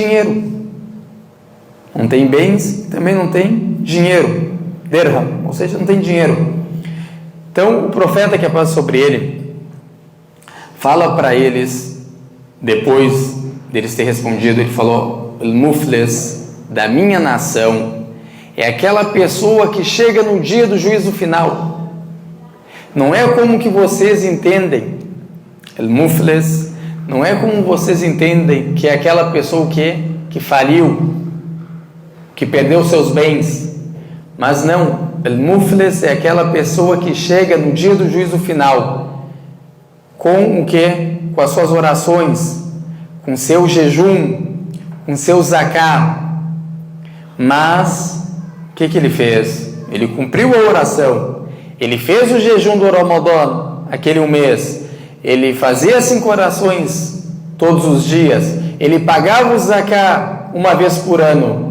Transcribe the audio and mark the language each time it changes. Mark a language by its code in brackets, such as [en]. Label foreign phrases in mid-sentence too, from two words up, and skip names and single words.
[pt] Dinheiro. Não tem bens e também não tem dinheiro. Dirham, ou seja, não tem dinheiro. Então o profeta, que é paz sobre ele, fala para eles, depois deles ter respondido, ele falou: al-muflis da minha nação é aquela pessoa que chega no dia do juízo final. Não é como que vocês entendem. Al-muflis não é como vocês entendem, que é aquela pessoa que faliu, que perdeu seus bens. Mas não, al-muflis é aquela pessoa que chega no dia do juízo final com o que? Com as suas orações, com seu jejum, com seu zaká. Mas o que ele fez? Ele cumpriu a oração, ele fez o jejum do Ramadã, aquele mês, ele fazia 5 orações todos os dias, ele pagava o zaká uma vez por ano.